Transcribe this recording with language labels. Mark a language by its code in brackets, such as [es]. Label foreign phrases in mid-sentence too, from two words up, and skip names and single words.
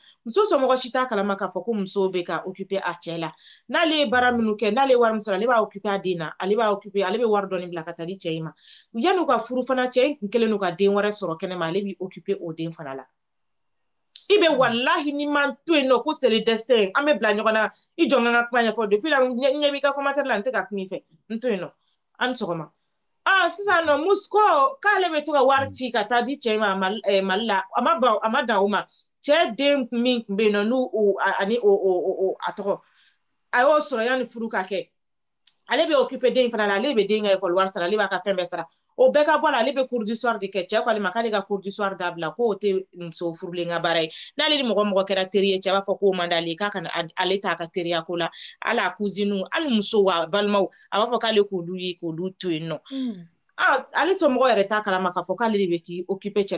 [bm] Muso somɔgɔ si t'a kalama k'a fɔ ko muso bɛ ka occuper a cɛ la. N'ale ye baara minnu kɛ, n'ale ye wari min sɔrɔ, ale b'a occuper a den na. Ale bɛ wari dɔɔni bila ka taa di cɛ in ma. Yan'u ka furu fana, cɛ in kun kɛlen don ka den wɛrɛ sɔrɔ kɛnɛma, ale b'i occuper o den fana la. I bɛ wallahi ni man to yen nɔ ko [fr] c'est le destin, [bm] an bɛ bila ɲɔgɔn na. I jɔ n ka kuma ɲɛfɔ depuis la n ɲɛ b'i ka commentaire la n tɛ ka kuma i fɛ. N to yen nɔ. An sɔgɔma. Sisan nɔ muso k'ale bɛ to ka wari ci ka taa di cɛ ma Mali la, a ma dan o ma. Cɛ den min tun bɛ yen nɔ ani a tɔgɔ, a y'o sɔrɔ yanni furu ka kɛ. Ale bɛ occuper den fana la, ale bɛ den ka école wari sara, ale b'a ka fɛn bɛɛ sara. O bɛɛ ka bɔ la, ale bɛ [fr] cours du soir [bm] de kɛ. Cɛ ko ale ma k'ale ka [fr] cours du soir [bm] dabila, k'o tɛ muso furulen ka baara ye. N'ale ni mɔgɔ kɛra teri ye, cɛ b'a fɔ k'o man d'ale ye, k'a kana ale t'a ka teriya ko la. Hali a cousine, hali musow, a balimaw, a b'a fɔ k'ale k'olu ye k'olu to yen nɔ. Ale somɔgɔ yɛrɛ t'a kalama k'a fɔ k'ale de bɛ k'i occuper cɛ la.